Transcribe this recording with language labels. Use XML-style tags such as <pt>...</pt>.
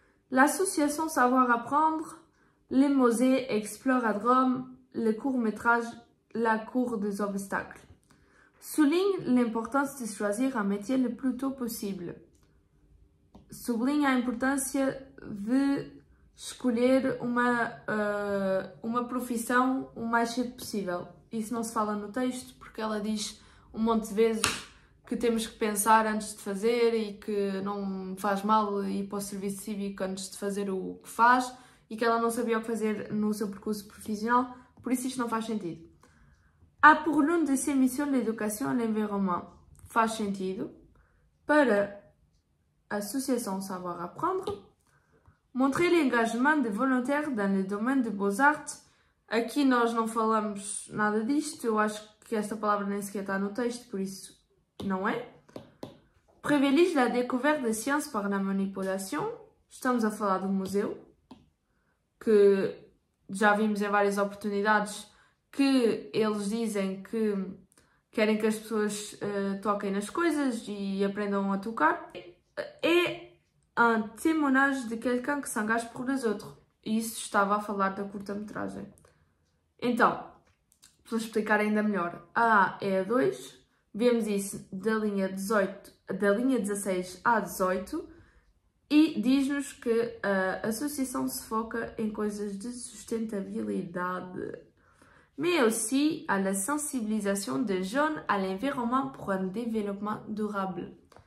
<fr>L'association Savoir Apprendre, le musée explore à Rome, le court-métrage La cour des obstacles. Souligne l'importance de choisir un métier le plus tôt possible.</fr> <pt>Sublinha a importância de escolher uma profissão o mais cedo possível. Isso não se fala no texto, porque ela diz um monte de vezes que temos que pensar antes de fazer e que não faz mal ir para o serviço cívico antes de fazer o que faz e que ela não sabia o que fazer no seu percurso profissional, por isso isto não faz sentido.</pt> <fr>A pour l'une de ses missions l'éducation et l'environnement.</fr> <pt>Faz sentido. Para a Association Savoir Apprendre.</pt> <fr>Montrer l'engagement de volontaires dans le domaine de beaux-arts.</fr> <pt>Aqui nós não falamos nada disto, eu acho que esta palavra nem sequer está no texto, por isso não é.</pt> <fr>Privilégie la découverte de sciences par la manipulation.</fr> <pt>Estamos a falar do museu, que já vimos em várias oportunidades que eles dizem que querem que as pessoas toquem nas coisas e aprendam a tocar.</pt> <fr>É un témoignage de quelqu'un que s'engage pour les autres.</fr> <pt>E isso estava a falar da curta-metragem. Então, para explicar ainda melhor, a A é a 2, vemos isso da linha 16 à 18 e diz-nos que a associação se foca em coisas de sustentabilidade,</pt> <fr>mais aussi à la sensibilisation des jeunes à l'environnement pour un développement durable.</fr>